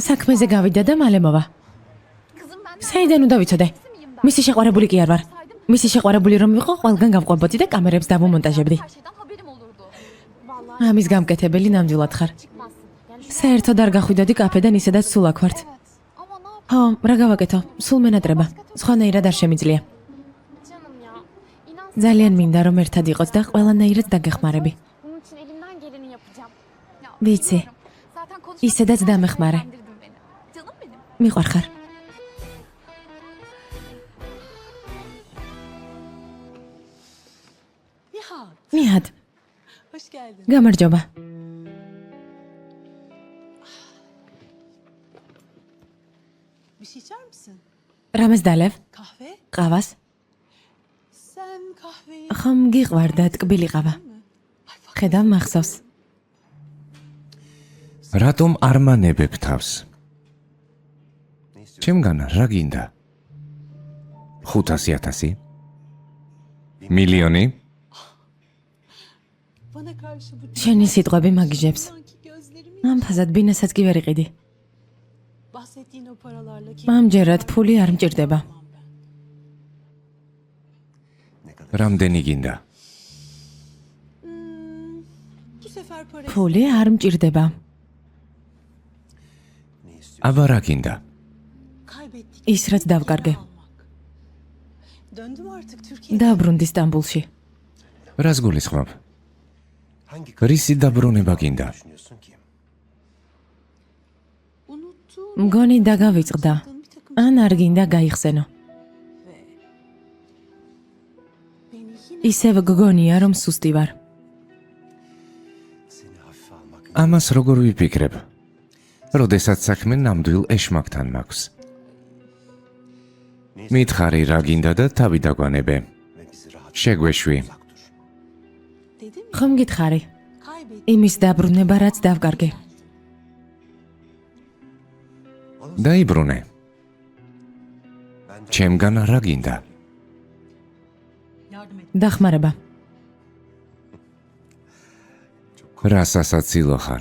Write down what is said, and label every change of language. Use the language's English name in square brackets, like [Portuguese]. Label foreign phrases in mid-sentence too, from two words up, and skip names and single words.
[Georgian] საქმეზე გავიდა და მალე მოვა. [Turkish] kızım benden [Georgian] საიდან უნდა ვიცოდე? [Turkish] miyim ben? [Georgian] მისი შეყვარებული კი არ ვარ. მისი შეყვარებული რომ ვიყო, ყველგან გავყვებოდი და კამერებს დავუმონტაჟებდი. [Turkish] Her şeyden haberim olurdu. Vallahi [Georgian] ამის გამკეთებელი ნამდვილად ხარ. [Turkish] çıkmazsın. Yani şu [Georgian] საერთოდ არ გახვიდოდი კაფედან ისედაც სულ აქ ვართ. [Turkish] evet. Ama ne yap [Georgian] ხო, რა გავაკეთო? სულ მენატრება. სხვანაირად არ შემიძლია. [Turkish] canım ya. İnan [Georgian] ძალიან მინდა რომ ერთად იყოთ და ყველანაირად დაგეხმარები. [Turkish] bunun için elimden geleni yapacağım. Ya [Georgian] ვიცი. [Turkish] biliyorum. Zaten konuşmak [Georgian] ისედაც [Turkish] için [Georgian] დამეხმარე. [Turkish] sinirlendirdin beni. Canım benim. [Georgian] მიყვარ ხარ. Nihat, მიჰად, [Turkish] hoş geldin. [Georgian] გამარჯობა. [Turkish] Bir şey içer misin? [Georgian] რამეს დალევ? [Turkish] Kahve? [Georgian] ყავას? [Turkish] Sen kahveyi... [Georgian] ხომ გიყვარდა ტკბილი ყავა? ხედავ მახსოვს. რატომ არ მანებებ თავს? ჩემგან რა გინდა? 500,000? მილიონი? [Turkish] Bana karşı bu [Georgian] შენი სიტყვები მაგიჟებს. [Turkish] sanki gözlerimi... [Georgian] ამ ფაზად ბინასაც კი ვერ იყიდი. [Turkish] Bahsettiğin o paralarla ki... [Georgian] ამჯერად ფული არ მჭირდება. რამდენი გინდა? [Turkish] Bu sefer para [Georgian] ფული არ მჭირდება. აბა რა გინდა? [Turkish] kaybettik. [Georgian] ის რაც დავკარგე. [Turkish] Döndüm artık Türkiye'ye. [Georgian] დაბრუნდი სტამბულში. რას გულისხმობ? რისი დაბრუნება გინდა? [Turkish] Unuttuğum [Georgian] მგონი დაგავიწყდა. [Turkish] bir takım [Georgian] ან არ გინდა გაიხსენო. [Turkish] beni yine [Georgian] ისევ გგონია რომ სუსტი ვარ. ამას როგორ ვიფიქრებ? როდესაც საქმე ნამდვილ ეშმაკთან მაქვს. მითხარი რა გინდა და თავი დაგვანებე. შეგვეშვი. [Turkish] dedim ya [Georgian] ხომ გითხარი? [Turkish] kaybettik. [Georgian] იმის დაბრუნება რაც დავკარგე. დაიბრუნე. ჩემგან რა გინდა? [Turkish] Yardım et. [Georgian] დახმარება. რა სასაცილო ხარ?